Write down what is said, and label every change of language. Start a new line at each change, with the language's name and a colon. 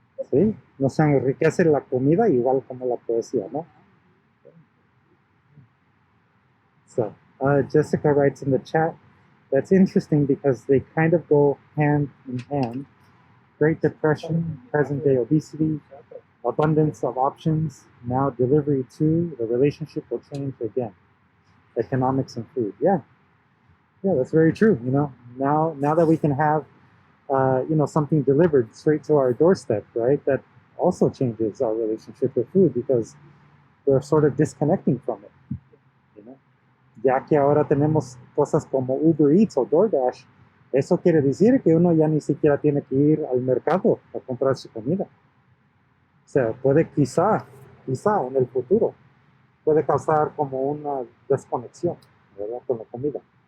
Spanish: Sí, nos enriquece la comida igual como la poesía, ¿no?
English: So, Jessica writes in the chat, that's interesting because they kind of go hand in hand. Great Depression, present-day obesity, abundance of options, now delivery too, the relationship will change again. Economics and food, yeah, that's very true. Now that we can have, something delivered straight to our doorstep, right? That also changes our relationship with food because we're sort of disconnecting from it.
Spanish: Ya que ahora tenemos cosas como Uber Eats o DoorDash, eso quiere decir que uno ya ni siquiera tiene que ir al mercado a comprar su comida. O sea, puede quizá en el futuro, puede causar como una desconexión, ¿verdad? Con la comida.